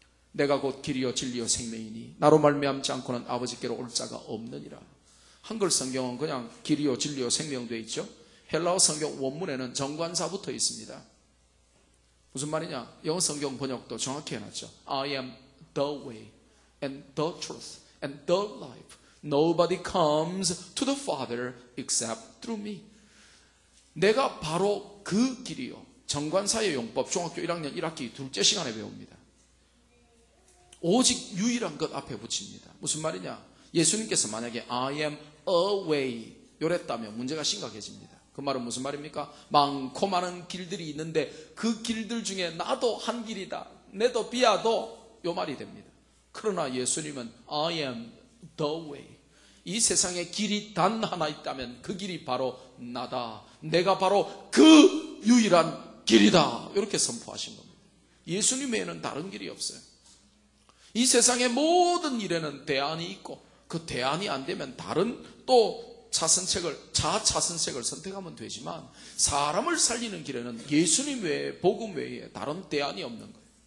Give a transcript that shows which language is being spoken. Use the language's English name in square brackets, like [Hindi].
[Korean] 내가 곧 길이요 진리요 생명이니 나로 말미암지 않고는 아버지께로 올 자가 없느니라. 한글 성경은 그냥 길이요 진리요 생명 되어 있죠. 헬라어 성경 원문에는 정관사부터 있습니다. 무슨 말이냐? 영어 성경 번역도 정확히 해놨죠. [English] I am the way and the truth and the life. Nobody comes to the Father except through me. [Korean] 내가 바로 그 길이요. 정관사의 용법 중학교 1학년 1학기 둘째 시간에 배웁니다. 오직 유일한 것 앞에 붙입니다. 무슨 말이냐? 예수님께서 만약에 [English] I am a way [Korean] 요랬다면 문제가 심각해집니다. 그 말은 무슨 말입니까? 많고 많은 길들이 있는데 그 길들 중에 나도 한 길이다. 내도 비아도 요 말이 됩니다. [English] 그러나 예수님은 I am the way. [Korean] 이 세상에 길이 단 하나 있다면 그 길이 바로 나다. 내가 바로 그 유일한 길이다. 이렇게 선포하신 겁니다. 예수님 외에는 다른 길이 없어요. 이 세상의 모든 일에는 대안이 있고 그 대안이 안 되면 다른 또 자차선책을 선택하면 되지만 사람을 살리는 길에는 예수님 외에 복음 외에 다른 대안이 없는 거예요.